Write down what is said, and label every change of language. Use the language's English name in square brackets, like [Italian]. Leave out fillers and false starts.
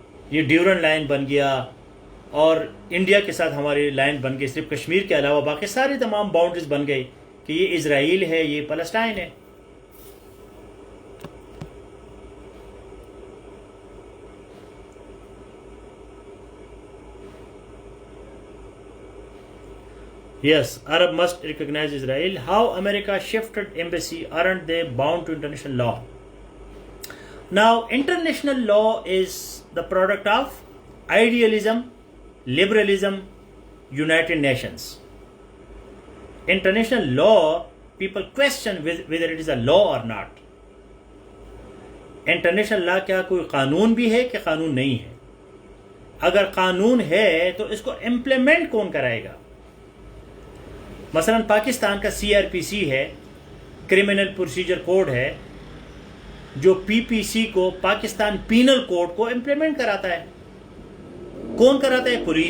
[Urdu] یہ ڈیورن لائن بن گیا، اور انڈیا کے ساتھ ہماری لائن بن گئی، صرف کشمیر کے علاوہ باقی ساری تمام باؤنڈریز بن گئی کہ یہ اسرائیل ہے، یہ فلسطین ہے۔ [English] Yes, Arab must recognize Israel. How America shifted embassy? Aren't they bound to international law? Now, international law is the product of idealism, liberalism, United Nations. International law, people question whether it is a law or not. [Urdu] International law کیا کوئی قانون بھی ہے کہ قانون نہیں ہے؟ اگر قانون ہے تو اس کو امپلیمنٹ کون کرائے گا؟ مثلا پاکستان کا CRPC ہے، کرمنل پروسیجر کوڈ ہے، جو PPC کو، پاکستان پینل کوڈ کو امپلیمنٹ کراتا ہے۔ کون کراتا ہے؟